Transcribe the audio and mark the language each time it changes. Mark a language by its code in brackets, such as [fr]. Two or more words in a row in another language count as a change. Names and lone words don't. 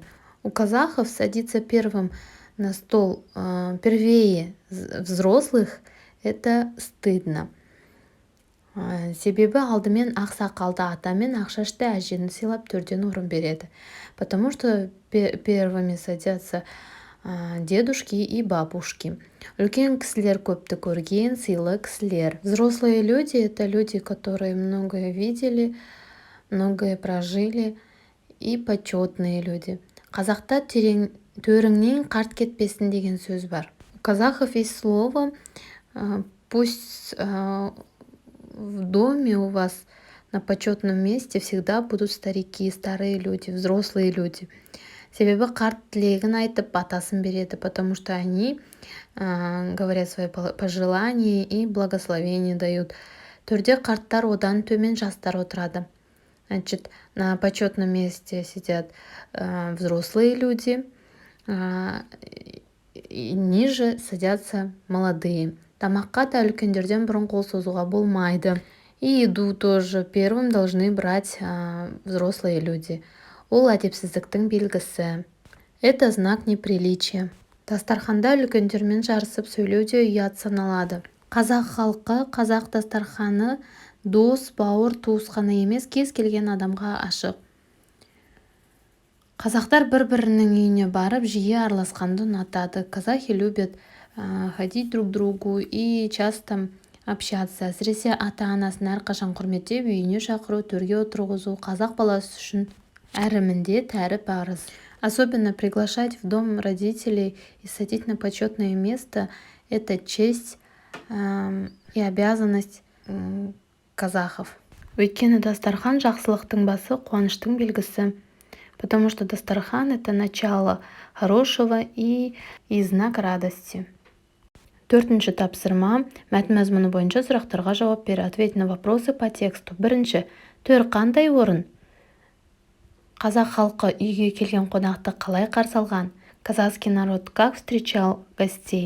[ru] У казахов садиться первым на стол первее взрослых – это стыдно. [kk] Себебі алдымен ақсақалды ата мен ақшашты әжені сыйлап төрден орын береді. [ru] Потому что первыми садятся дедушки и бабушки. [kk] Үлкен кісілер көпті көрген, сыйлы кісілер. [ru] Взрослые люди – это люди, которые многое видели, многое прожили, и почетные люди. [kk] Қазақта төріңнен қарт кетпесін деген сөз бар. [ru] У казахов есть слово «пусть в доме у вас на почетном месте всегда будут старики, старые люди, взрослые люди». [kk] Себебі қарт тілегін айтып батасын береді, [ru] потому что они говорят свои пожелания и благословения дают. [kk] Төрде қарттар, одан төмен жастар отырады. [ru] Значит, на почетном месте сидят взрослые люди, и ниже садятся молодые. [kk] Тамаққа да үлкендерден бұрын қол созуға болмайды. [ru] И еду тоже первым должны брать взрослые люди. [kk] Ол әдепсіздіктің белгісі. [ru] Это знак неприличия. [kk] Дастарханда үлкендермен жарысып сөйлеу де ұят саналады. Қазақ халқы, қазақ дастарханы дос, бауыр, туысқаны емес, кез келген адамға ашық. Қазақтар бір-бірінің үйіне барып жиі араласқанды ұнатады. [ru] Казахи любят ходить друг к другу и часто общаться. [kk] Әсіресе ата-анасын әрқашан құрметтеп, үйіне шақыру, төрге отырғызу қазақ баласы үшін әрі міндет, әрі парыз. [ru] Особенно приглашать в дом родителей и садить на почетное место – это честь и обязанность казахов. [kk] Өйткені дастархан жақсылықтың басы, қуаныштың белгісі. [ru] Потому что дастархан – это начало хорошего и знак радости. [kk] 4-ші тапсырма. Мәтін мазмұны бойынша сұрақтарға жауап бер. [ru] Ответь на вопросы по тексту. 1. [kk] Төр қандай орын? Қазақ халқы үйге келген қонақты қалай қарсы алған? [ru] Казахский народ как встречал гостей?